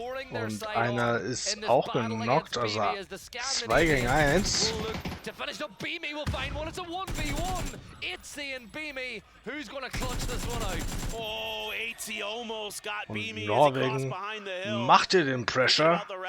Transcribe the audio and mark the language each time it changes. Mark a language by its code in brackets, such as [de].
[de] Und einer ist auch genockt, also 2 gegen 1. [en] To finish up, Beamy will find one. It's a 1v1. Itzy and Beamy. Who's going to clutch this one out? Oh, Itzy almost got Beamy. [de] Norwegen macht ihr den Pressure.